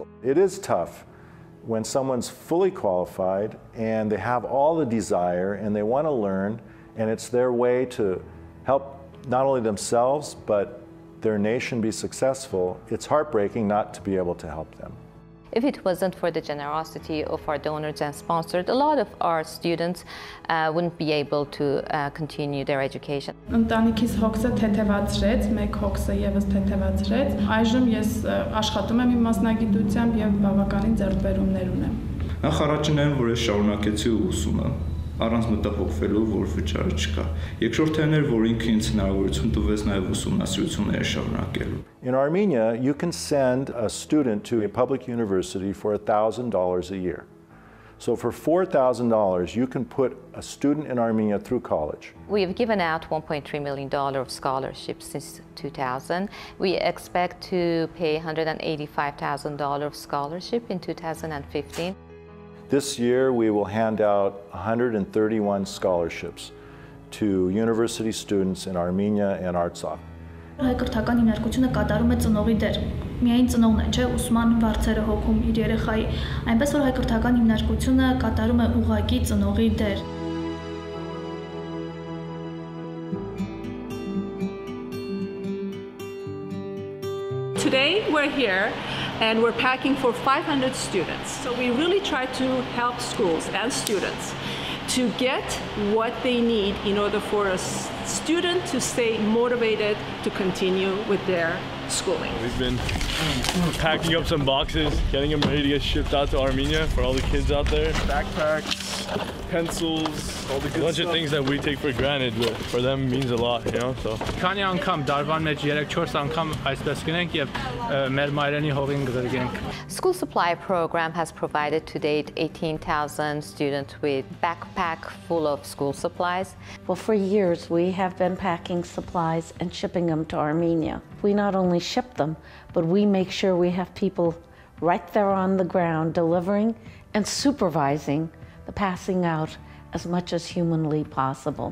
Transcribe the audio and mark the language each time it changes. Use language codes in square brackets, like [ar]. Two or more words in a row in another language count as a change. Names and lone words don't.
[en] It is tough when someone's fully qualified and they have all the desire and they want to learn, and it's their way to help not only themselves but their nation be successful. It's heartbreaking not to be able to help them. If it wasn't for the generosity of our donors and sponsors, a lot of our students wouldn't be able to continue their education. [hy] Ընտանիքիս հոգսը թեթևացրեց, մեկ հոգսը եւս թեթևացրեց։ Այժմ ես աշխատում եմ իմ մասնագիտությամբ եւ բավականին ձեռքբերումներ ունեմ։ Նախ առաջինն որ ես շարունակեցի ուսումը, առանց մտահոգվելու, որ վճարը չկա։ Երկրորդն էր, որ ինքը ինձ հնարավորություն տվեց նաեւ ուսումնասիրությունները շարունակելու։ [en] In Armenia, you can send a student to a public university for $1,000 a year. So for $4,000, you can put a student in Armenia through college. We have given out $1.3 million of scholarships since 2000. We expect to pay $185,000 of scholarship in 2015. This year, we will hand out 131 scholarships to university students in Armenia and Artsakh. [hy] Հայ կրթական հիմնարկությունը կատարում է ծնողի դեր։ միայն ծնողն է, չէ, ուսման վարձերը հոգում իր երեխայի, այնպես որ հայ կրթական հիմնարկությունը կատարում է ուղղակի ծնողի դեր։ [en] Today we're here and we're packing for 500 students. So we really try to help schools and students to get what they need in order for a student to stay motivated to continue with their schooling. We've been packing up some boxes, getting them ready to get shipped out to Armenia for all the kids out there. Backpacks, pencils, all the good bunch of things that we take for granted, but for them means a lot, you know, so. [hy] Քանի անգամ դարվան մեջ 3-4 անգամ այսպես գնենք եւ մեր մայրենի հողին գրգենք։ [en] School Supply Program has provided to date 18,000 students with backpack full of school supplies. Well, for years we have been packing supplies and shipping them to Armenia. We not only ship them, but we make sure we have people right there on the ground delivering and supervising the passing out as much as humanly possible.